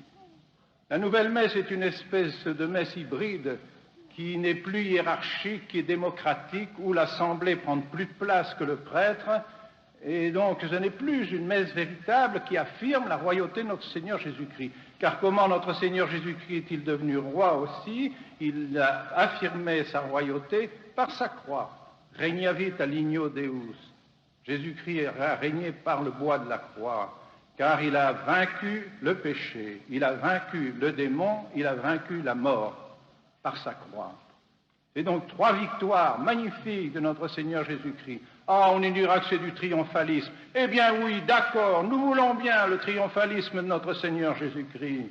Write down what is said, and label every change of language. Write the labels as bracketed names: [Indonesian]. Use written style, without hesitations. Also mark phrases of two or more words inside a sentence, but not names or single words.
[French] La nouvelle messe est une espèce de messe hybride qui n'est plus hiérarchique, qui est démocratique, où l'assemblée prend plus de place que le prêtre. Et donc, ce n'est plus une messe véritable qui affirme la royauté de notre Seigneur Jésus-Christ. Car comment notre Seigneur Jésus-Christ est-il devenu roi aussi? Il a affirmé sa royauté par sa croix. [Latin] Regnavit a ligno Deus. [French] Jésus-Christ a régné par le bois de la croix, car il a vaincu le péché, il a vaincu le démon, il a vaincu la mort par sa croix. Et donc 3 victoires magnifiques de notre Seigneur Jésus-Christ. Ah, on nous dira que c'est du triomphalisme. Eh bien oui, d'accord, nous voulons bien le triomphalisme de notre Seigneur Jésus-Christ.